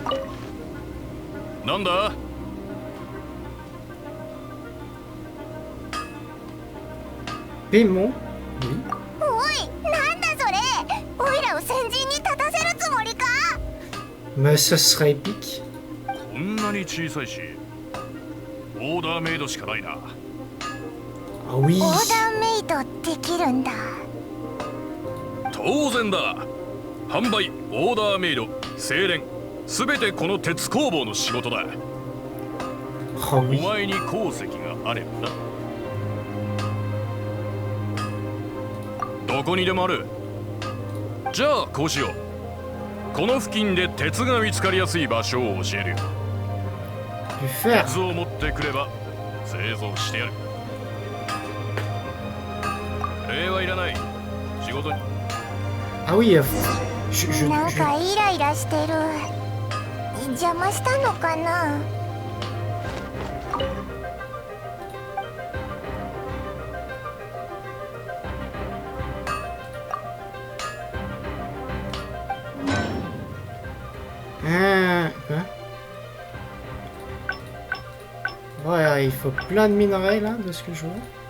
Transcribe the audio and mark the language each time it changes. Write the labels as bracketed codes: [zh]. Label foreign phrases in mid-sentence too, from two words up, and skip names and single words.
[fr] Nanda? Paimon? Oui. Mais ce serait épique. [ja] こんなに小さいし、オーダーメイドしかないな。 [fr] Ah oui. [ja] 当然だ。販売、オーダーメイド、精錬、すべてこの鉄工房の仕事だ。 Ah お [fr] oui. [ja] 前に鉱石があればな。どこにでもある。じゃあこうしよう。この付近で鉄が見つかりやすい場所を教えるよ。 [fr] Du fer. [ja] 鉄を持ってくれば製造してやる。礼はいらない。仕事に。 [fr] Ah oui, je... [ja] なんかイライラしてる。邪魔したのかな。 [fr] Quoi? Ouais, il faut plein de minerais là, de ce que je vois.